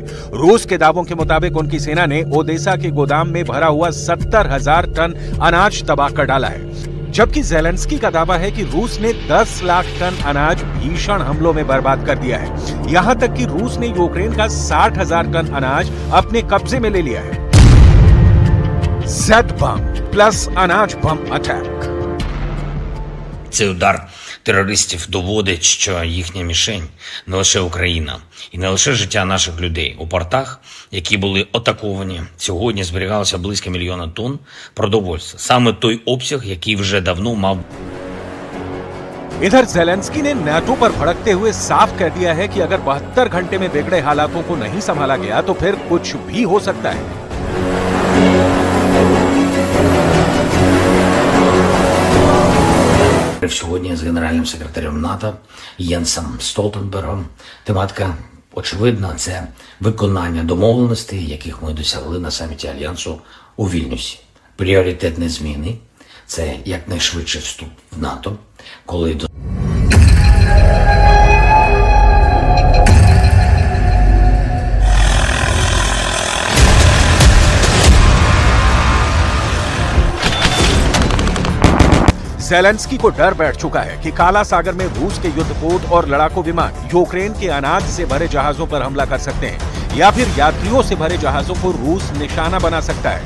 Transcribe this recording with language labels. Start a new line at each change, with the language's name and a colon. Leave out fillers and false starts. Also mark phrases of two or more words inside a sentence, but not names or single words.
Hindi: रूस के दावों के मुताबिक उनकी सेना ने ओदेसा के गोदाम में भरा हुआ 70,000 टन अनाज तबाह कर डाला है, जबकि ज़ेलेंस्की का दावा है कि रूस ने 10 लाख टन अनाज भीषण हमलों में बर्बाद कर दिया है। यहां तक कि रूस ने यूक्रेन का 60,000 टन अनाज अपने कब्जे में ले लिया है।
English: Z bomb plus
Hindi: अनाज बम अटैक।
Ukrainian: Цей удар терористів доводить, що їхня мішень не лише Україна і не лише життя наших людей. У портах, які були атаковані, сьогодні зберігалося близько 1 мільйона тонн продовольства. Саме той обсяг, який вже давно мав.
Hindi: इधर ज़ेलेंस्की ने नाटो पर भड़कते हुए साफ कह दिया है कि अगर 72 घंटे में बिगड़े हालातों को नहीं संभाला गया तो फिर कुछ भी हो सकता है।
Ukrainian: Сьогодні з генеральним секретарем НАТО Єнсом Столтенбергом. Тематика очевидна – це виконання домовленостей, яких ми досягли на саміті Альянсу у Вільнюсі. Пріоритетні зміни – це якнайшвидший вступ в НАТО, коли до
Hindi: ज़ेलेंस्की को डर बैठ चुका है कि काला सागर में रूस के युद्धपोत और लड़ाकू विमान यूक्रेन के अनाज से भरे जहाजों पर हमला कर सकते हैं या फिर यात्रियों से भरे जहाजों को रूस निशाना बना सकता है।